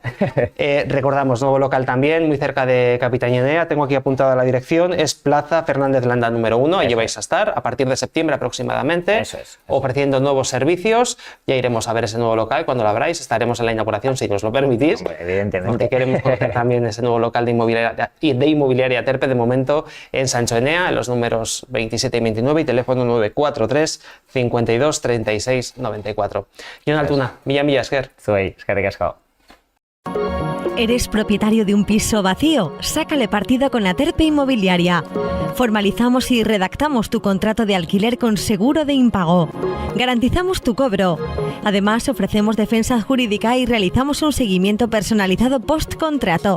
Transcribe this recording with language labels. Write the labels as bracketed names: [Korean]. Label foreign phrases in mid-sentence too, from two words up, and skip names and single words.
[Spanish] Recordamos, nuevo local también, muy cerca de Capitañenea, tengo aquí apuntada la dirección, es Plaza Fernández Landa número 1, allí vais a estar a partir de septiembre aproximadamente, ofreciendo nuevos servicios. Ya iremos a ver ese nuevo local cuando lo abráis, estaremos en la inauguración si nos lo permitís. Hombre, evidentemente. Porque queremos conocer también ese nuevo local de Inmobiliaria Terpe, de momento en Sanchonea, en los números 27 y 29, y teléfono 943 52 36 94. [Basque] Jon Altuna, mila esker. Zuei, eskerrik asko. [Spanish] ¿Eres propietario de un piso vacío? Sácale partido con la Terpe Inmobiliaria. Formalizamos y redactamos tu contrato de alquiler con seguro de impago. Garantizamos tu cobro. Además, ofrecemos defensa jurídica y realizamos un seguimiento personalizado post-contrato.